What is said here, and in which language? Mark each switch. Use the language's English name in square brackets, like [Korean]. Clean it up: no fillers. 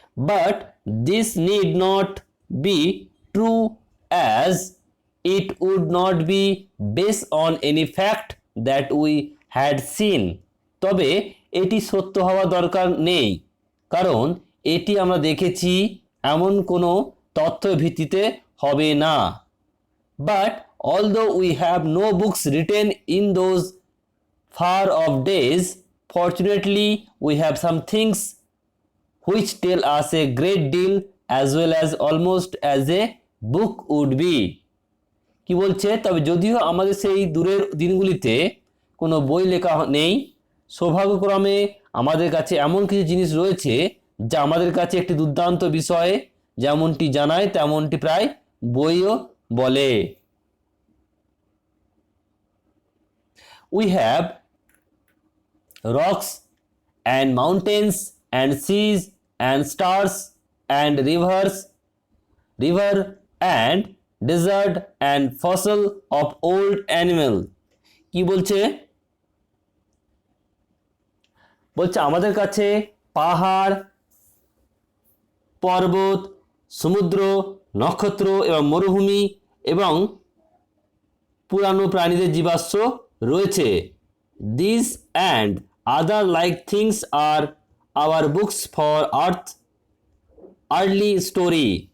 [English] But this need not be true, as it would not be based on any fact that we had seen. [Bangla] তবে এটি সত্য হওয়া দরকার নেই, কারণ এটি আমরা দেখেছি এমন কোনো তথ্যের ভিত্তিতে হবে না। [English] But although we have no books written in those far off days, fortunately we have some things which tell us a great deal, as well as almost as a book would be. [Bangla] কি বলছে? তবে যদিও আমাদের সেই দূরের দিনগুলিতে কোনো বই লেখা নেই, সৌভাগ্যক্রমে আমাদের কাছে এমন কিছু জিনিস রয়েছে যা আমাদের কাছে একটি দুর্দান্ত বিষয় যেমনটি জানায় তেমনটি প্রায় বইও বলে। [English] We have rocks and mountains and seas and stars and river and desert and fossil of old animal. [Bangla] কি বলছে? আমাদের কাছে পাহাড়, পর্বত, সমুদ্র, নক্ষত্র এবং মরুভূমি এবং পুরানো প্রাণীদের জীবাশ্ম রয়েছে। [English] These and other like things are our books for early story.